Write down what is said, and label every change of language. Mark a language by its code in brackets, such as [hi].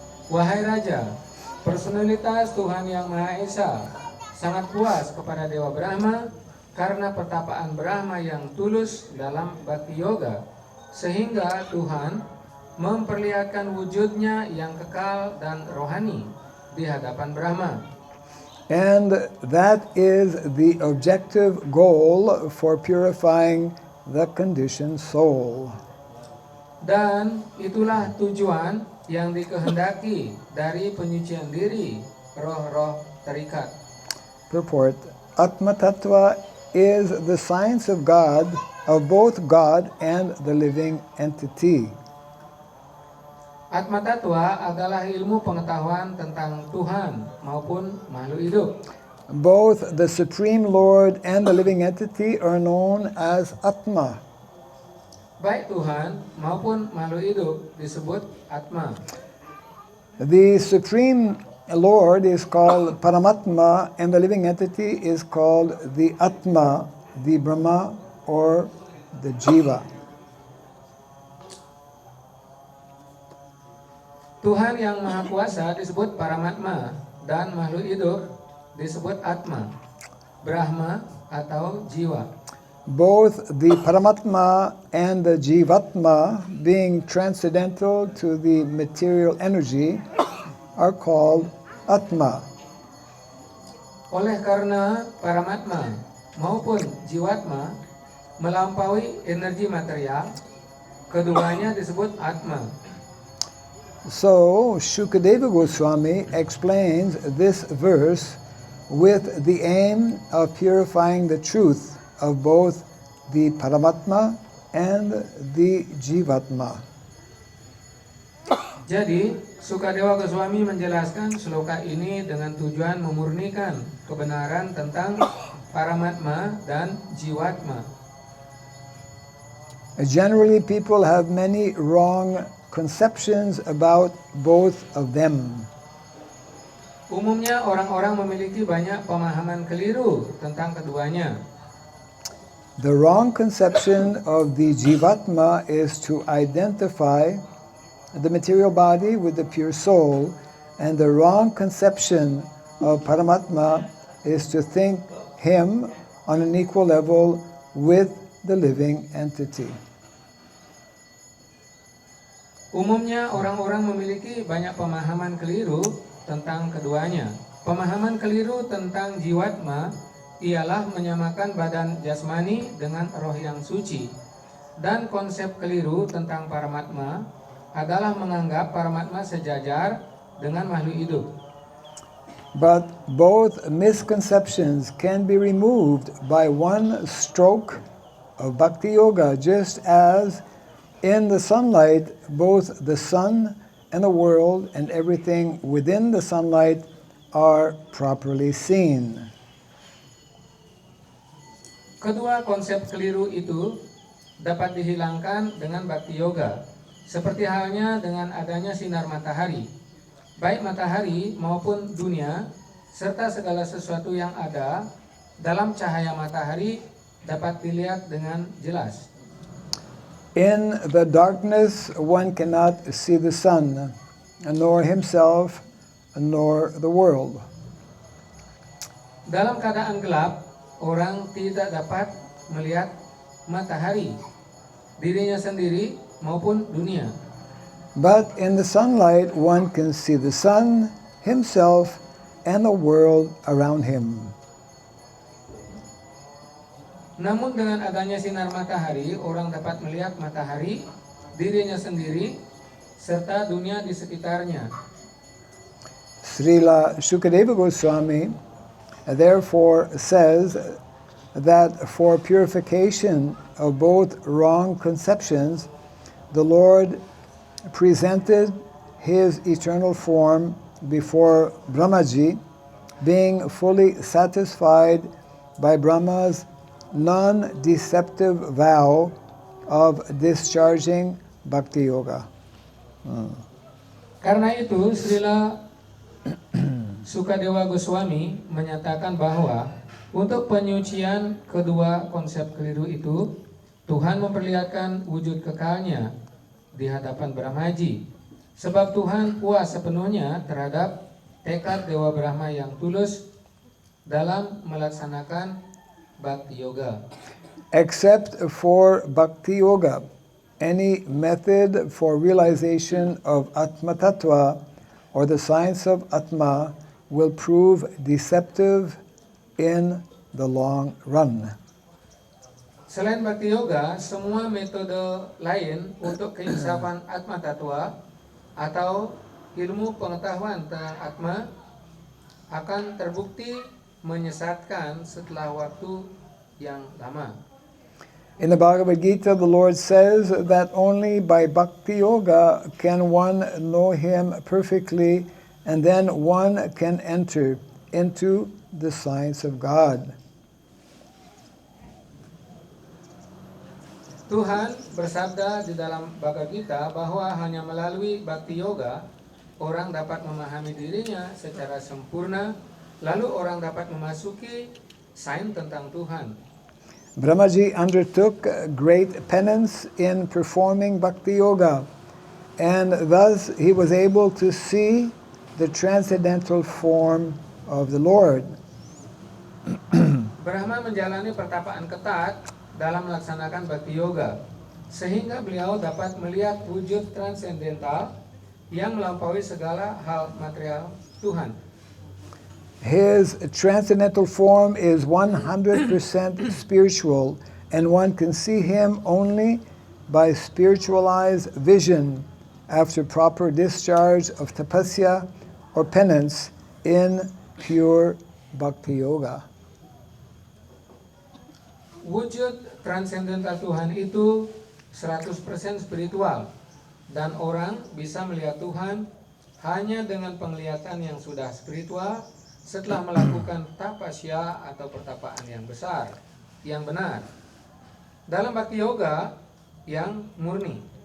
[id] Wahai Raja, personalitas Tuhan Yang Maha Esa sangat puas kepada Dewa Brahma karena pertapaan Brahma yang tulus dalam Bhakti Yoga, sehingga Tuhan memperlihatkan wujudnya yang kekal dan rohani di hadapan Brahma. [en] And that is the objective goal for purifying the conditioned soul. [id] Dan itulah tujuan yang dikehendaki dari penyucian diri roh-roh terikat. [en] Purport: Atma Tattva is the science of God, of both God and the living entity. [id] Atma Tattva adalah ilmu pengetahuan tentang Tuhan maupun makhluk hidup. [en] Both the Supreme Lord and the living entity are known as Atma. [id] Baik Tuhan maupun makhluk hidup disebut Atma. [en] The Supreme Lord is called Paramatma, and the living entity is called the Atma, the Brahma, or the Jiva. [id] Tuhan yang Maha Kuasa disebut Paramatma, dan makhluk hidup disebut Atma, Brahma atau jiwa. [en] Both the Paramatma and the Jivatma, being transcendental to the material energy, are called Atma. [id] Oleh karena Paramatma maupun Jiwatma melampaui energi material, keduanya disebut Atma. [en] So, Shukadeva Goswami explains this verse with the aim of purifying the truth of both the Paramatma and the Jivatma. [id] Jadi, Sukadewa Goswami menjelaskan sloka ini dengan tujuan memurnikan kebenaran tentang Paramatma dan Jiwatma. [en] Generally, people have many wrong conceptions about both of them. [id] Umumnya orang-orang memiliki banyak pemahaman keliru tentang keduanya. [en] The wrong conception of the Jivatma is to identify the material body with the pure soul, and the wrong conception of Paramatma is to think him on an equal level with the living entity. [id] Umumnya orang-orang memiliki banyak pemahaman keliru tentang keduanya. Pemahaman keliru tentang Jiwatma ialah menyamakan badan jasmani dengan roh yang suci. Dan konsep keliru tentang Paramatma adalah menganggap Paramatma sejajar dengan makhluk hidup. [en] But both misconceptions can be removed by one stroke of Bhakti Yoga, just as in the sunlight, both the sun and the world and everything within the sunlight are properly seen. [id] Kedua konsep keliru itu dapat dihilangkan dengan Bhakti Yoga, seperti halnya dengan adanya sinar matahari. Baik matahari maupun dunia, serta segala sesuatu yang ada dalam cahaya matahari dapat dilihat dengan jelas. [en] In the darkness, one cannot see the sun, nor himself, nor the world. [id] Dalam keadaan gelap, orang tidak dapat melihat matahari, dirinya sendiri maupun dunia. [en] But in the sunlight, one can see the sun, himself, and the world around him. [id] Namun dengan adanya sinar matahari, orang dapat melihat matahari, dirinya sendiri, serta dunia di sekitarnya. [en] Srila Shukadeva Goswami therefore says that for purification of both wrong conceptions, the Lord presented his eternal form before Brahmaji, being fully satisfied by Brahma's non-deceptive vow of discharging Bhakti Yoga. [id] Karena itu, Srila Sukadewa Goswami menyatakan bahwa untuk penyucian kedua konsep keliru itu, Tuhan memperlihatkan wujud kekalnya di hadapan Brahmaji. Sebab Tuhan puas sepenuhnya terhadap tekad Dewa Brahma yang tulus dalam melaksanakan Bhakti Yoga. [en] Except for Bhakti Yoga, any method for realization of Atma Tattva or the science of Atma will prove deceptive in the long run. [id] Selain Bhakti Yoga, semua metode lain untuk keinsafan Atma Tattva atau ilmu pengetahuan tentang Atma akan terbukti menyesatkan setelah waktu yang lama. [en] In the Bhagavad Gita, the Lord says that only by Bhakti Yoga can one know Him perfectly, and then one can enter into the science of God. [id] Tuhan bersabda di dalam Bhagavad Gita bahwa hanya melalui Bhakti Yoga orang dapat memahami dirinya secara sempurna, lalu orang dapat memasuki sains tentang Tuhan. [en] Brahmaji undertook great penance in performing Bhakti Yoga, and thus he was able to see the transcendental form of the Lord. [id] Brahma menjalani pertapaan ketat dalam melaksanakan bhakti yoga, sehingga beliau dapat melihat wujud transendental yang melampaui segala hal material Tuhan. [en] His transcendental form is 100% spiritual, and one can see him only by spiritualized vision after proper discharge of tapasya or penance in pure bhakti yoga. [id] Wujud transendental Tuhan itu 100% spiritual, dan orang bisa melihat Tuhan hanya dengan penglihatan yang sudah spiritual setelah melakukan tapasya atau pertapaan yang besar, yang benar, dalam bhakti yoga yang murni.